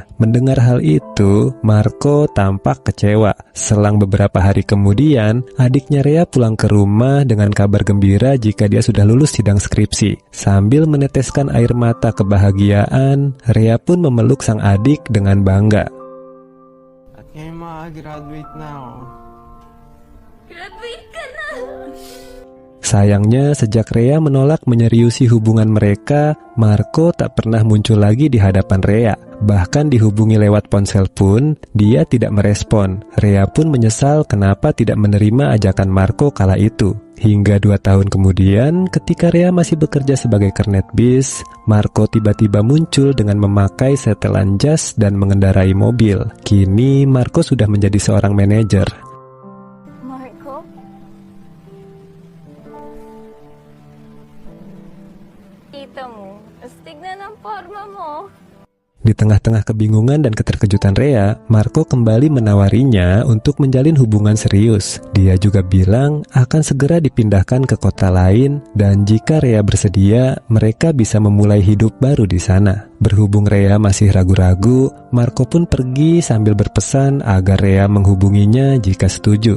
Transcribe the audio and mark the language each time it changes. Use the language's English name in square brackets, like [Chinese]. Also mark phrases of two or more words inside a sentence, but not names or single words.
[Indonesian] Mendengar hal itu, Marco tampak kecewa. Selang beberapa hari kemudian, adiknya Rhea pulang ke rumah dengan kabar gembira jika dia sudah lulus sidang skripsi. Sambil meneteskan air mata kebahagiaan, Rhea pun memeluk sang adik dengan bangga. [Filipino] Graduate na ako. Graduate ka na! [Indonesian] Sayangnya, sejak Rhea menolak menyeriusi hubungan mereka, Marco tak pernah muncul lagi di hadapan Rhea. Bahkan dihubungi lewat ponsel pun, dia tidak merespon. Rhea pun menyesal kenapa tidak menerima ajakan Marco kala itu. Hingga 2 tahun kemudian, ketika Rhea masih bekerja sebagai kernet bis, Marco tiba-tiba muncul dengan memakai setelan jas dan mengendarai mobil. Kini, Marco sudah menjadi seorang manajer. [Filipino] Marco? Kita mo, astig na ng forma mo. [Indonesian] Di tengah-tengah kebingungan dan keterkejutan Rhea, Marco kembali menawarinya untuk menjalin hubungan serius. Dia juga bilang akan segera dipindahkan ke kota lain dan jika Rhea bersedia, mereka bisa memulai hidup baru di sana. Berhubung Rhea masih ragu-ragu, Marco pun pergi sambil berpesan agar Rhea menghubunginya jika setuju.